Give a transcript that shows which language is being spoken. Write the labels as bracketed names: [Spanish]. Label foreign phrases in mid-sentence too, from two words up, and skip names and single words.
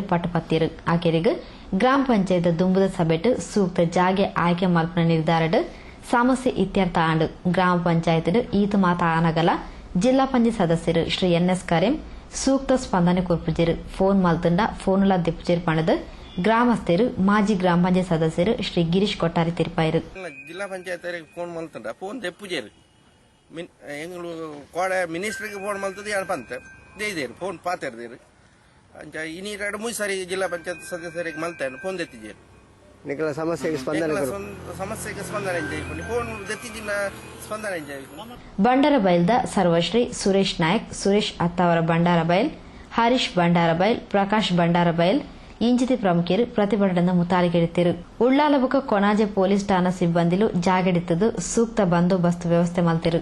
[Tulu] ಪಟಪತ್ತಿರು ಆಕೆರಿಗ್ ಗ್ರಾಮ ಪಂಚಾಯತ್ ದುಂಬುದ ಸಭೆಟ್ ಸೂಕ್ತ ಜಾಗೆ ಆಯ್ಕೆ ಮಲ್ಪನ ನಿರ್ಧಾರಡ್ ಸಮಸ್ಯೆ ಇತ್ಯರ್ಥ ಆಂಡು ಗ್ರಾಮ ಪಂಚಾಯತ್ ಈತ ಮಾತ ಆನಗಲ ಜಿಲ್ಲಾ ಪಂಚಾಯತ್ ಸದಸ್ಯರು ಶ್ರೀ NS ಕರೀಂ ಸೂಕ್ತ ಸ್ಪಂದನೆ ಕೊರ್ಪುಜೆರು ಫೋನ್ ಮಲ್ತಂಡ ಫೋನುಲ ದಿಪ್ಪುಜೆರು ಪಣದು ಗ್ರಾಮಸ್ಥರು ಮಾಜಿ ಗ್ರಾಮ ಪಂಚಾಯತ್ ಸದಸ್ಯರು ಶ್ರೀ ಗಿರೀಶ್ ಕೊಟ್ಟಾರಿ ತಿರುಪಾಯಿರು. ಜಿಲ್ಲಾ ಪಂಚಾಯತ್ ಫೋನ್ ಮಲ್ತಂಡ ಫೋನ್ ತೆಪ್ಪುಜೇರು ಎಂಗಳು ಕೋಡ ಮಿನಿಸ್ಟರ್ಗೆ ಫೋನ್ ಮಲ್ತದ್ದು ಯಾರು ಬಂತ ದೇದೇರು ಫೋನ್ ಪಾತಿರ್ದೇರು ಅಂಚ ಇನಿ 2-3 ಸಾರಿ ಜಿಲ್ಲಾ ಪಂಚಾಯತ್ ಸದಸ್ಯರಿಗೆ ಮಲ್ತಾನು ಫೋನ್ ತೆತ್ತಿಜೇರು ನಿಖಲ ಸಮಸ್ಯೆಗೆ ಸ್ಪಂದನೆ ಸಮಸ್ಯೆಗೆ ಸ್ಪಂದನೆ ಫೋನ್ ತೆತ್ತಿಜಿನ ಸ್ಪಂದನೆ. ಬಂಡಾರಬೈಲ್ದ ಸರ್ವಶ್ರೀ ಸುರೇಶ್ ನಾಯಕ್, ಸುರೇಶ್ ಅತ್ತಾವರ ಬಂಡಾರಬೈಲ್, ಹರೀಶ್ ಬಂಡಾರಬೈಲ್, ಪ್ರಕಾಶ್ ಬಂಡಾರಬೈಲ್ ಇಂಚಿತಿ ಪ್ರಮುಖರು ಪ್ರತಿಭಟನೆ ಮುತಾಲಿಗೆಡಿತಿರು. ಉಳ್ಳಾಲಬುಕ ಕೊನಾಜೆ ಪೊಲೀಸ್ ಠಾಣಾ ಸಿಬ್ಬಂದಿಲು ಜಾಗಡಿತದು ಸೂಕ್ತ ಬಂದೋಬಸ್ತ್ ವ್ಯವಸ್ಥೆ ಮಲ್ತಿರು.